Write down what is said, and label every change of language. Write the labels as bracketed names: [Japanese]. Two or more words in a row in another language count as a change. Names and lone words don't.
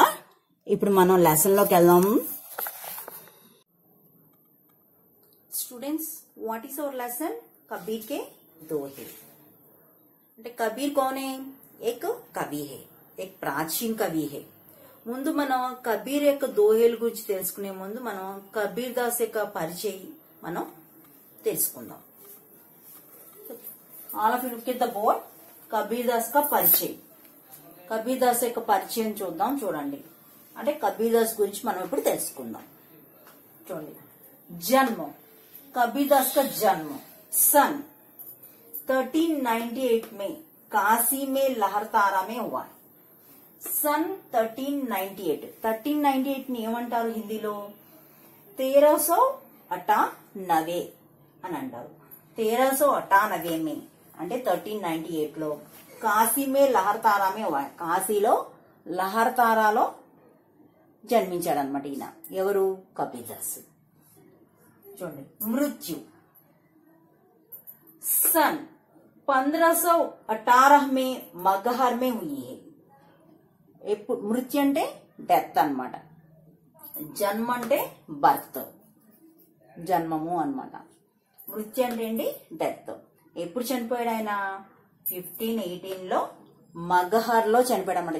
[Telugu] ఇప్పుడు మనం లెసన్ లోకి వెళ్దాం. [English] Students, what is our lesson, [Hindi] कबीर के दोहे. అంటే कबीर कौन है, एक कवि है, एक प्राचीन कवि है. [Telugu] ముందు మనం కబీర్ యొక్క దోహేల గురించి తెలుసుకునే ముందు మనం కబీర్ దాస్ యొక్క పరిచయం మనం తెలుసుకుందాం. [English] All of you look at the board. [Hindi] कबीर दास का परिचय, [Telugu] కబీర్ దాస్ యొక్క పరిచయం చూద్దాం. చూడండి, అంటే కబీర్ దాస్ గురించి మనం ఇప్పుడు తెలుసుకుందాం. [Hindi] చూడండి, జన్మ, కబీర్ దాస్ का जन्म सन 1398 में काशी में लहरतारा में हुआ. [Telugu] सन 1398, 1398 ని ఏమంటారు హిందీలో, 1398 అని అంటారు. [Hindi] 1398 में [Telugu] అంటే 1398 లో [Hindi] काशी में लहरतारा में हुआ, [Telugu] కాశీలో లహర్తారాలో జన్మించాడు అనమాట ఈయన. ఎవరు, కబీర్ దాస్. చూడండి, [Hindi] మృత్యు सन 1518 में मगहर में हुई है. [Telugu] ఎప్పుడు మృత్యు అంటే డెత్ అన్నమాట, జన్మ అంటే బర్త్, జన్మము అన్నమాట. మృత్యు అంటే ఏంటి, డెత్. ఎప్పుడు చనిపోయాడు ఆయన, 1518 లో మగహర్ లో చనిపోయాడు అనమాట.